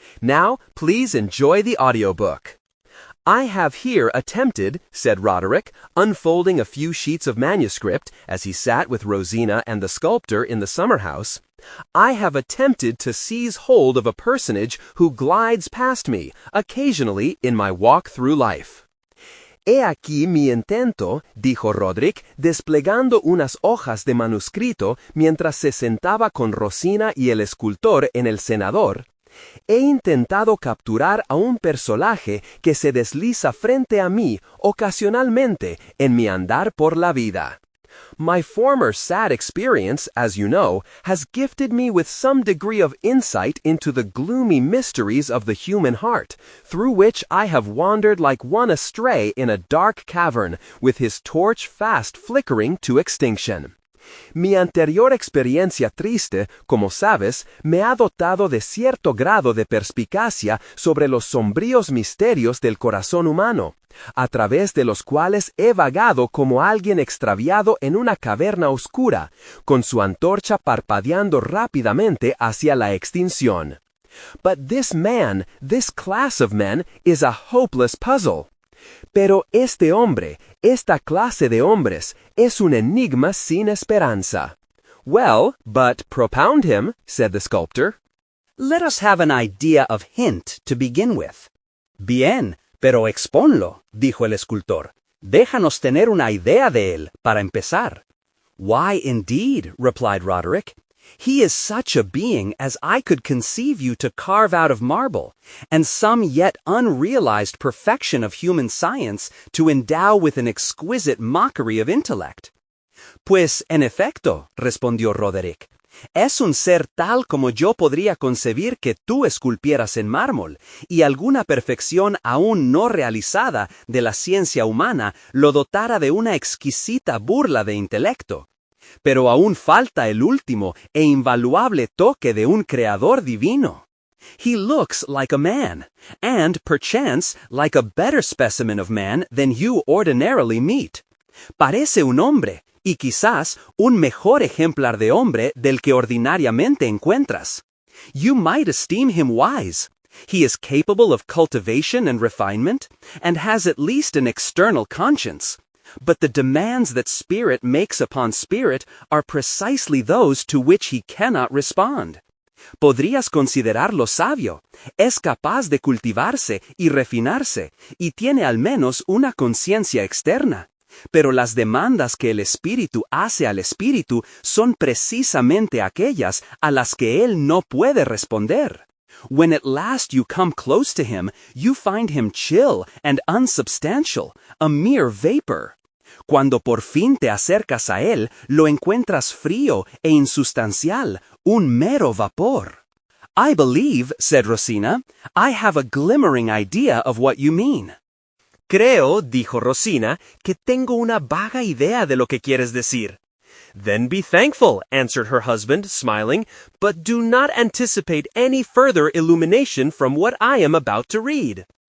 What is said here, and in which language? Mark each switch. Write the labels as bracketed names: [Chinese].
[English] Now, please enjoy the audiobook. I have here attempted, said Roderick, unfolding a few sheets of manuscript as he sat with Rosina and the sculptor in the summer house. I have attempted to seize hold of a personage who glides past me, occasionally in my walk through life. [Spanish] He aquí mi intento, dijo Roderick, desplegando unas hojas de manuscrito mientras se sentaba con Rosina y el escultor en el cenador. He intentado capturar a un personaje que se desliza frente a mí ocasionalmente en mi andar por la vida. [English] My former sad experience, as you know, has gifted me with some degree of insight into the gloomy mysteries of the human heart, through which I have wandered like one astray in a dark cavern, with his torch fast flickering to extinction. [Spanish] Mi anterior experiencia triste, como sabes, me ha dotado de cierto grado de perspicacia sobre los sombríos misterios del corazón humano, a través de los cuales he vagado como alguien extraviado en una caverna oscura, con su antorcha parpadeando rápidamente hacia la extinción. [English] But this man, this class of men, is a hopeless puzzle. [Spanish] Pero este hombre, esta clase de hombres, es un enigma sin esperanza. [English] Well, but propound him, said the sculptor. Let us have an idea of hint to begin with. [Spanish] Bien, pero exponlo, dijo el escultor. Déjanos tener una idea de él, para empezar. [English] Why, indeed, replied Roderick. He is such a being as I could conceive you to carve out of marble, and some yet unrealized perfection of human science to endow with an exquisite mockery of intellect. [Spanish] Pues, en efecto, respondió Roderick, es un ser tal como yo podría concebir que tú esculpieras en mármol, y alguna perfección aún no realizada de la ciencia humana lo dotara de una exquisita burla de intelecto. Pero aún falta el último e invaluable toque de un creador divino. [English] He looks like a man, and perchance like a better specimen of man than you ordinarily meet. [Spanish] Parece un hombre, y quizás un mejor ejemplar de hombre del que ordinariamente encuentras. [English] You might esteem him wise. He is capable of cultivation and refinement, and has at least an external conscience. But the demands that spirit makes upon spirit are precisely those to which he cannot respond. [Spanish] Podrías considerarlo sabio, es capaz de cultivarse y refinarse, y tiene al menos una conciencia externa. Pero las demandas que el espíritu hace al espíritu son precisamente aquellas a las que él no puede responder. [English] When at last you come close to him, you find him chill and unsubstantial, a mere vapor. [Spanish] Cuando por fin te acercas a él, lo encuentras frío e insustancial, un mero vapor. [English] I believe, said Rosina, I have a glimmering idea of what you mean. [Spanish] Creo, dijo Rosina, que tengo una vaga idea de lo que quieres decir. [English] Then be thankful, answered her husband, smiling, but do not anticipate any further illumination from what I am about to read.